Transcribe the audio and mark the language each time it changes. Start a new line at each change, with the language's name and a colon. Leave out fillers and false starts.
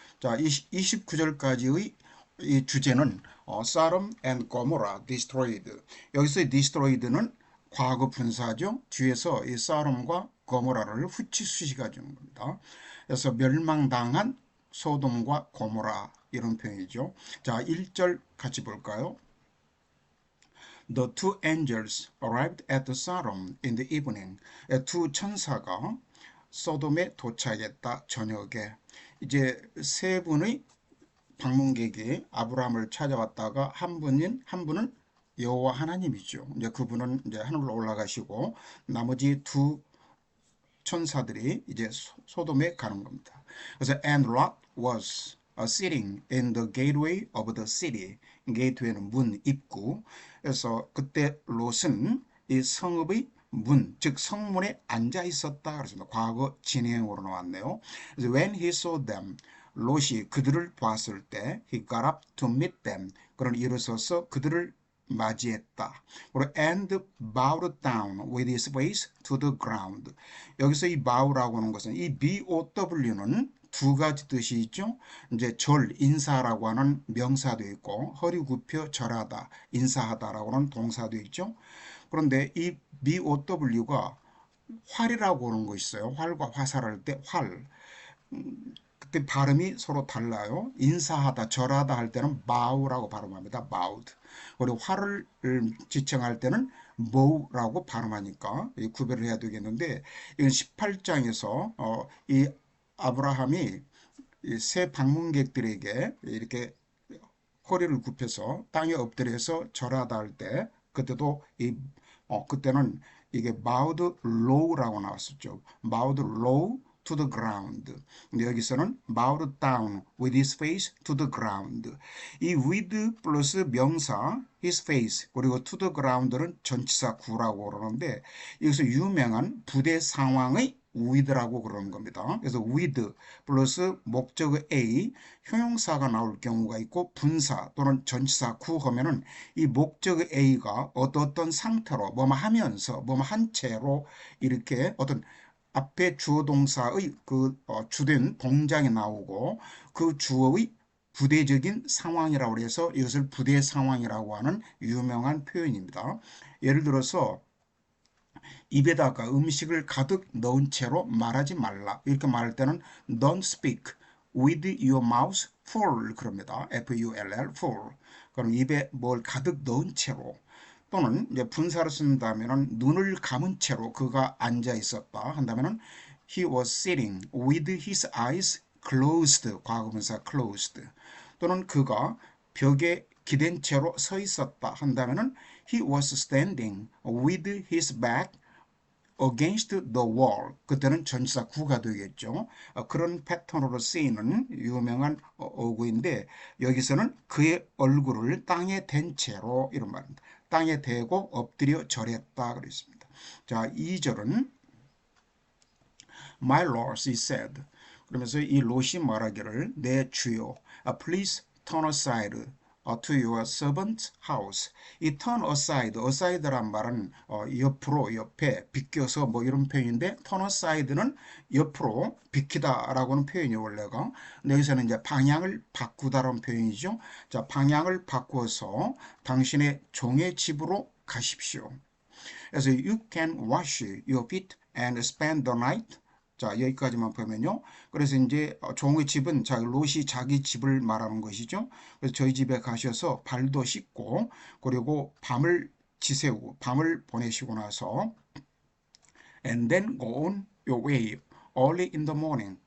Korean: 자, 29절까지의 이 주제는 Sodom and Gomorrah destroyed. 여기서 destroyed는 과거 분사죠. 뒤에서 이 소돔과 고모라를 후치수식해 주는 겁니다. 그래서 멸망당한 소돔과 고모라 이런 표현이죠. 자, 1절 같이 볼까요?
English: The two angels arrived at Sodom in the evening.
Korean: 두 천사가 소돔에 도착했다 저녁에. 이제 세 분의 방문객이 아브라함을 찾아왔다가 한 분은 여호와 하나님이죠. 이제 그분은 이제 하늘로 올라가시고 나머지 두 천사들이 이제 소돔에 가는 겁니다. 그래서
English: and Lot was sitting in the gateway of the city.
Korean: 게이트웨이는 문, 입구. 그래서 그때 롯은 이 성읍의 문, 즉 성문에 앉아 있었다. 그렇습니다. 과거 진행으로 나왔네요. 그래서
English: when he saw them,
Korean: 롯이 그들을 봤을 때
English: he got up to meet them.
Korean: 그런 일어서서 그들을 맞이했다. 그리고
English: and bowed down with his face to the ground.
Korean: 여기서 이 bow라고 하는 것은 이 bow는 두 가지 뜻이 있죠. 이제 절, 인사라고 하는 명사도 있고 허리 굽혀 절하다, 인사하다라고 하는 동사도 있죠. 그런데 이 bow가 활이라고 하는 거 있어요. 활과 화살할 때 활. 그때 발음이 서로 달라요. 인사하다, 절하다 할 때는 bow라고 발음합니다.
English: bowed.
Korean: 그리고 활을 지칭할 때는 bow라고 발음하니까 구별을 해야 되겠는데 이건 18장에서 이 아브라함이 이새 방문객들에게 이렇게 허리를 굽혀서 땅에 엎드려서 절하다 할 때 그때도 그때는 이게 bowed low라고 나왔었죠.
English: bowed low to the ground.
Korean: 근데 여기서는
English: bowed down with his face to the ground.
Korean: 이 with 플러스 명사 his face 그리고 to the ground는 전치사 구라고 그러는데 여기서 유명한 부대 상황의 with라고 그러는 겁니다. 그래서 with 플러스 목적어 A 형용사가 나올 경우가 있고 분사 또는 전치사 구 하면은 이 목적어 A가 어떤 상태로 뭐뭐 하면서 뭐뭐 한 채로 이렇게 어떤 앞에 주어 동사의 주된 동작이 나오고 그 주어의 부대적인 상황이라고 해서 이것을 부대 상황이라고 하는 유명한 표현입니다. 예를 들어서 입에다가 음식을 가득 넣은 채로 말하지 말라. 이렇게 말할 때는
English: don't speak with your mouth full
Korean: 그럽니다.
English: F-U-L-L full.
Korean: 그럼 입에 뭘 가득 넣은 채로 또는 이제 분사를 쓴다면은 눈을 감은 채로 그가 앉아 있었다 한다면은
English: he was sitting with his eyes closed
Korean: 과거분사 closed 또는 그가 벽에 기댄 채로 서 있었다 한다면은
English: he was standing with his back against the wall.
Korean: 그때는 전치사 구가 되겠죠. 그런 패턴으로 쓰이는 유명한 어구인데 여기서는 그의 얼굴을 땅에 댄 채로 이런 말입니다. 땅에 대고 엎드려 절했다 그랬습니다. 자, 2절은
English: My lord, he said.
Korean: 그러면서 이 롯이 말하기를 내 주여,
English: please turn aside to your servant's house.
Korean: 이 turn aside란 말은 옆으로, 옆에, 비껴서 뭐 이런 표현인데 turn aside는 옆으로 비키다라고 하는 표현이 원래가. 근데 여기서는 이제 방향을 바꾸다라는 표현이죠. 자, 방향을 바꾸어서 당신의 종의 집으로 가십시오. 그래서
English: you can wash your feet and spend the night.
Korean: 자, 여기까지만 보면요. 그래서 이제 종의 집은 롯이 자기 집을 말하는 것이죠. 그래서 저희 집에 가셔서 발도 씻고 그리고 밤을 지새우고 밤을 보내시고 나서
English: and then go on your way early in the morning.